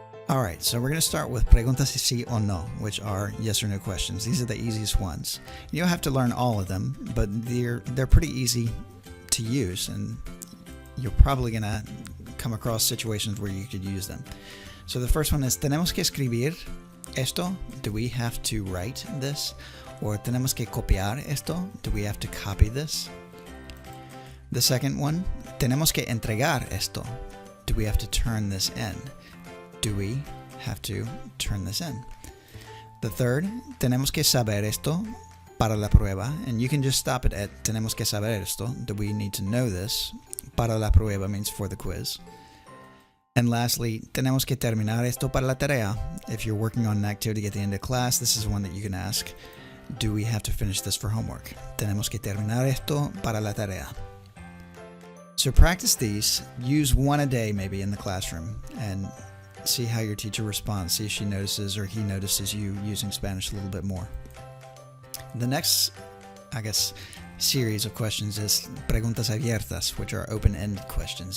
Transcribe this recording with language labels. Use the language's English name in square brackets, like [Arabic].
[English] Alright, so we're going to start with preguntas sí o no, which are yes or no questions. These are the easiest ones. You don't have to learn all of them, but they're pretty easy to use, and you're probably going to come across situations where you could use them. So the first one is, ¿tenemos que escribir esto? Do we have to write this? Or ¿tenemos que copiar esto? Do we have to copy this? [Spanish] The second one, ¿tenemos que entregar esto? [English] Do we have to turn this in? Do we have to turn this in? [Spanish] The third, tenemos que saber esto para la prueba, and you can just stop it at tenemos que saber esto. [English] Do we need to know this? Para la prueba means for the quiz. [Spanish] And lastly, tenemos que terminar esto para la tarea. [English] If you're working on an activity at the end of class, this is one that you can ask. Do we have to finish this for homework? [Spanish] Tenemos que terminar esto para la tarea. [English] So practice these. Use one a day maybe in the classroom and see how your teacher responds. See if she notices or he notices you using Spanish a little bit more. The next, series of questions is preguntas abiertas, which are open-ended questions.